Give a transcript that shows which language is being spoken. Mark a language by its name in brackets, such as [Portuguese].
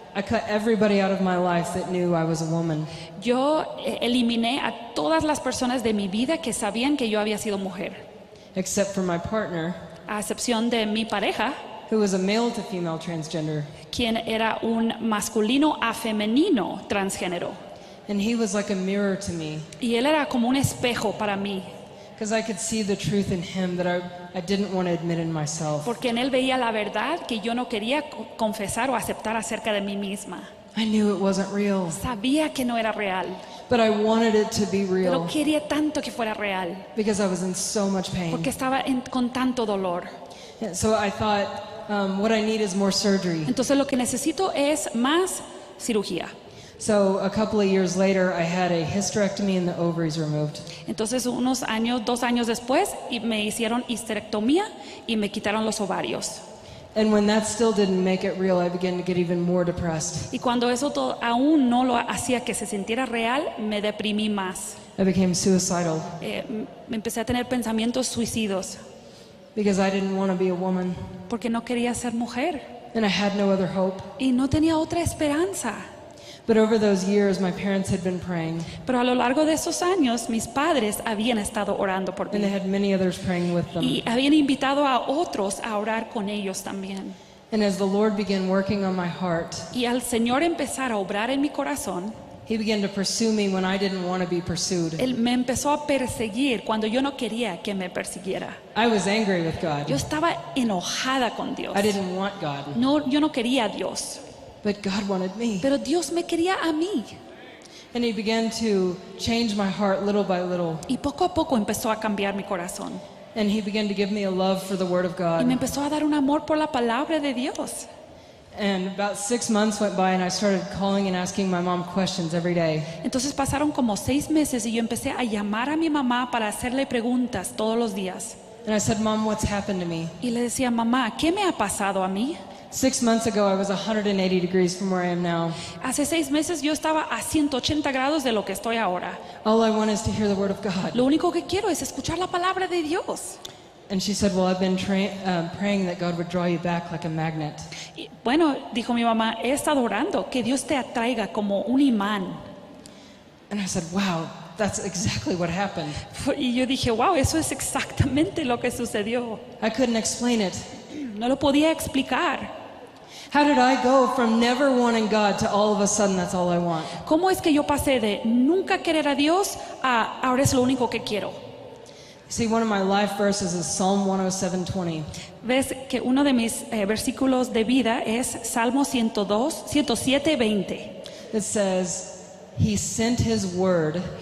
[English] I cut everybody out of my life that knew I was a woman. [Spanish] Yo eliminé a todas las personas de mi vida que sabían que yo había sido mujer, [English] Except for my partner, [Spanish] a excepción de mi pareja, [English] who was a male to female transgender. [Spanish] quien era un masculino a femenino transgénero. [English] And he was like a mirror to me, [Spanish] Y él era como un espejo para mí, [English] because I could see the truth in him that I didn't want to admit in myself. [Spanish] porque en él veía la verdad que yo no quería confesar o aceptar acerca de mí misma. [English] I knew it wasn't real, [Spanish] Sabía que no era real, [English] but I wanted it to be [Spanish] pero quería tanto que fuera real, [English] because I was in so much pain. [Spanish] porque estaba con tanto dolor. [English] And so I thought, what I need is more surgery. [Spanish] Entonces lo que necesito es más cirugía. [English] So a couple of years later, I had a hysterectomy and the ovaries removed. [Spanish] Entonces 2 años después me hicieron histerectomía y me quitaron los ovarios. [English] And when that still didn't make it real, I began to get even more depressed. [Spanish] Y cuando eso aún no lo hacía que se sintiera real, me deprimí más. [English] I became suicidal [Spanish] Me empecé a tener pensamientos suicidos [English] because I didn't want to be a woman [Spanish] porque no quería ser mujer [English] and I had no other hope. [Spanish] y no tenía otra esperanza. [English] But over those years, my parents had been praying, [Spanish] Pero a lo largo de esos años, mis padres habían estado orando por [English] and they [Spanish] mí [English] had many others praying with them. [Spanish] y habían invitado a otros a orar con ellos también. [English] And as the Lord began working on my heart, [Spanish] Y al Señor empezar a obrar en mi corazón, [English] He began to pursue me when I didn't want to be pursued. [Spanish] Él me empezó a perseguir cuando yo no quería que me persiguiera. [English] I was angry with God. [Spanish] Yo estaba enojada con Dios. [English] I didn't want God, [Spanish] No, yo no quería a Dios, [English] but God wanted me. [Spanish] pero Dios me quería a mí. [English] And He began to change my heart little by little. [Spanish] Y poco a poco empezó a cambiar mi corazón. [English] And He began to give me a love for the Word of [Spanish] Y me [English] God. [Spanish] empezó a dar un amor por la palabra de Dios. [English] And about 6 months went by, and I started calling and asking my mom questions every day. [Spanish] Entonces pasaron como 6 meses y yo empecé a llamar a mi mamá para hacerle preguntas todos los días. [English] And I said, Mom, what's happened to me? [Spanish] Y le decía, mamá, ¿qué me ha pasado a mí? [English] 6 months ago, I was 180 degrees from where I am now. [Spanish] Hace 6 meses yo estaba a 180 grados de lo que estoy ahora. [English] All I want is to hear the Word of God. [Spanish] Lo único que quiero es escuchar la palabra de Dios. [English] And she said, well, I've been praying that God would draw you back like a magnet. [Spanish] Y, bueno, dijo mi mamá, he estado orando que Dios te atraiga como un imán. [English] And I said, wow, that's exactly what happened. [Spanish] Y yo dije, wow, eso es exactamente lo que sucedió. [English] I couldn't explain it. [Spanish] No lo podía explicar. [English] How did I go from never wanting God to all of a sudden that's all I want? [Spanish] ¿Cómo es que yo pasé de nunca querer a Dios a ahora es lo único que quiero? [English] See, one of my life verses is Psalm 107:20. [Spanish] Ves que uno de mis versículos de vida es Salmo 107:20. [English] It says, He sent His word